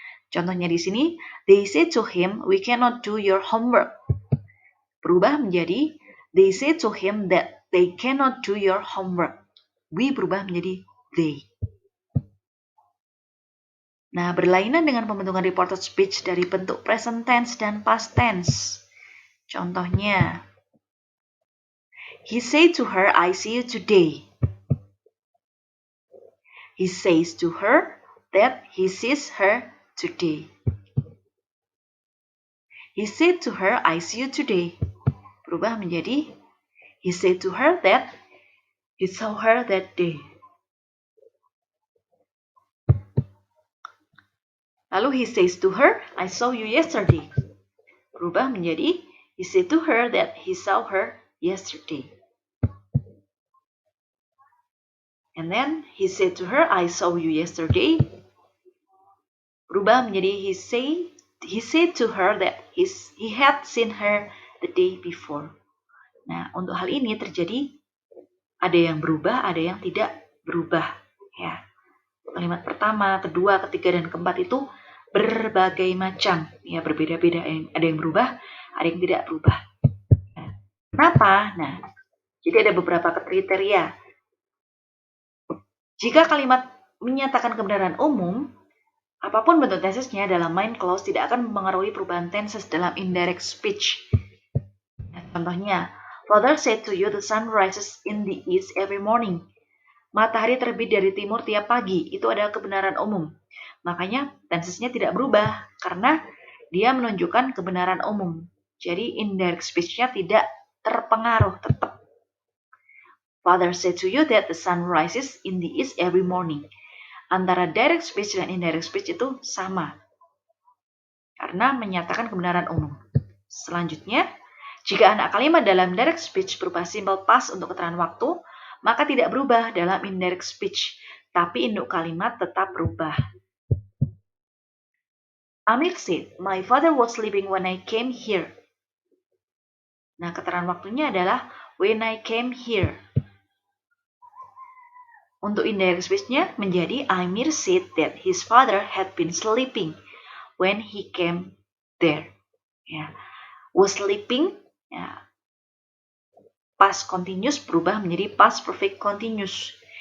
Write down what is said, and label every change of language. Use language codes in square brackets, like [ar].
[id] Contohnya di sini, [en] they say to him, we cannot do your homework. [id] Berubah menjadi, [en] they say to him that they cannot do your homework. [id] We berubah menjadi they. Nah, berlainan dengan pembentukan reported speech dari bentuk present tense dan past tense. Contohnya, [en] he said to her, I see you today. He says to her that he sees her today. He said to her, I see you today. [id] Berubah menjadi, [en] he said to her that he saw her that day. [id] Lalu [en] he says to her, I saw you yesterday. [id] Berubah menjadi, [en] he said to her that he saw her yesterday. And then he said to her, I saw you yesterday. [id] Berubah menjadi, [en] he said to her that he had seen her the day before. [id] Nah, untuk hal ini terjadi ada yang berubah, ada yang tidak berubah. Ya, kalimat pertama, kedua, ketiga, dan keempat itu berbagai macam. Ya, berbeda-beda. Ada yang berubah, ada yang tidak berubah. Nah, kenapa? Nah, jadi ada beberapa kriteria. Jika kalimat menyatakan kebenaran umum, apapun bentuk tensesnya dalam main clause tidak akan mempengaruhi perubahan tenses dalam indirect speech. Nah, contohnya, [en] Father said to you the sun rises in the east every morning. [id] Matahari terbit dari timur tiap pagi. Itu adalah kebenaran umum. Makanya tensesnya tidak berubah karena dia menunjukkan kebenaran umum. Jadi indirect speech-nya tidak terpengaruh, tetap. [en] Father said to you that the sun rises in the east every morning. [id] Antara direct speech dan indirect speech itu sama. Karena menyatakan kebenaran umum. Selanjutnya, jika anak kalimat dalam direct speech berupa simple past untuk keterangan waktu, maka tidak berubah dalam indirect speech, tapi induk kalimat tetap berubah. [en] Amir said, my father was sleeping when I came here. [id] Nah, keterangan waktunya adalah [en] when I came here. [id] Untuk indirect speech-nya menjadi [en] Amir said that his father had been sleeping when he came there. [id] Ya, was sleeping, ya, past continuous berubah menjadi past perfect continuous.